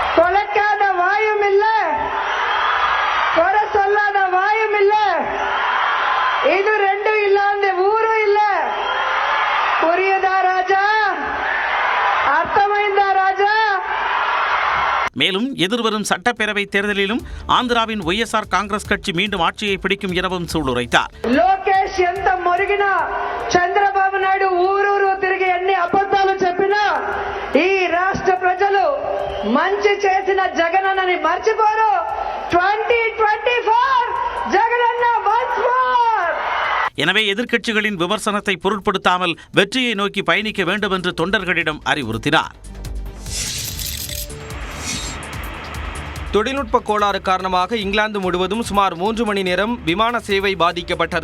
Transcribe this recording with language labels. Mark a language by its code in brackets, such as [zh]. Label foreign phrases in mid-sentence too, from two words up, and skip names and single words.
[ta] இது ரெண்டும் இல்லாத ஊரும் இல்ல. புரியுதா ராஜா? அர்த்தமைந்தா ராஜா? மேலும் எதிர்வரும் சட்டப்பேரவை தேர்தலிலும் ஆந்திராவின் ஒய்எஸ்ஆர் காங்கிரஸ் கட்சி மீண்டும் ஆட்சியை பிடிக்கும் எனவும் சூளுரைத்தார். [te] లోకేష్ ఎంత మొరిగినా, చంద్రబాబు నాయుడు ఊరూరు తిరిగి ఎన్ని అబద్ధాలు చెప్పినా ఈ రాష్ట్ర ప్రజలు మంచి చేసిన జగనన్నని మర్చిపోరు. [en] 2024 జగనన్న once more. [ta] எனவே எதிர்க்கட்சிகளின் விமர்சனத்தை பொருட்படுத்தாமல் வெற்றியை நோக்கி பயணிக்க வேண்டும் என்று தொண்டர்களிடம் அறிவுறுத்தினார். தொழில்நுட்ப கோளாறு காரணமாக இங்கிலாந்து முழுவதும் சுமார் 3 மணி நேரம் விமான சேவை பாதிக்கப்பட்டது.